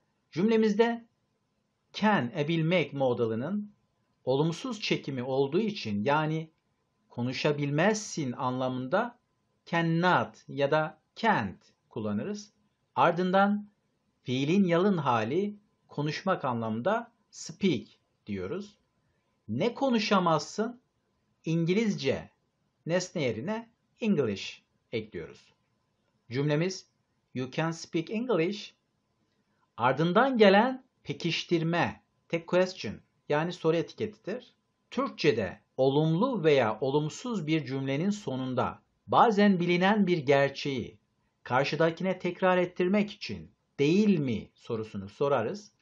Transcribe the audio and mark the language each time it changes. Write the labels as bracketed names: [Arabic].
[Turkish] Cümlemizde can, ebilmek modalının olumsuz çekimi olduğu için yani konuşabilmezsin anlamında cannot ya da can't kullanırız. Ardından fiilin yalın hali konuşmak anlamında speak diyoruz. Ne konuşamazsın? İngilizce nesne yerine English ekliyoruz. Cümlemiz [English] you can speak English. [Turkish] Ardından gelen pekiştirme, tek question yani soru etiketidir. Türkçe'de olumlu veya olumsuz bir cümlenin sonunda bazen bilinen bir gerçeği karşıdakine tekrar ettirmek için değil mi sorusunu sorarız.